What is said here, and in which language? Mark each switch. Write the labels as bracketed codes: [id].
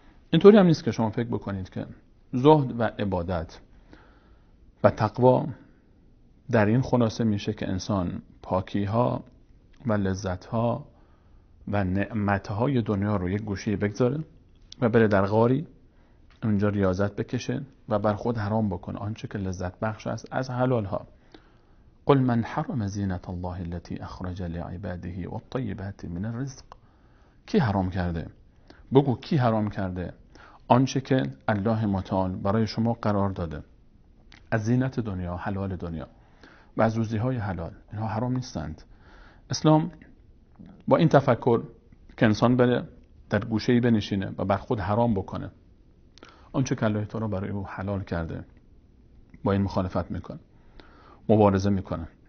[fa] اینطوری هم نیست که شما فکر بکنید که زهد و عبادت و تقوا در این خلاصه میشه که انسان پاکی ها و لذت ها و نعمت های دنیا رو یک گوشه بگذاره و بره در غاری اونجا ریاضت بکشه و بر خود حرام بکنه آنچه که لذت بخش است از حلال ها. [ar] قل من حرم زینت الله التي اخرج لعباده والطیبات من الرزق. [fa] کی حرام کرده؟ بگو کی حرام کرده آنچه که الله متعال برای شما قرار داده از زینت دنیا، حلال دنیا و از روزی‌های حلال. اینها حرام نیستند. اسلام با این تفکر که انسان بره در گوشه‌ای بنشینه و بر خود حرام بکنه آنچه که الله تعالی برای او حلال کرده، با این مخالفت میکنه، مبارزه میکنه.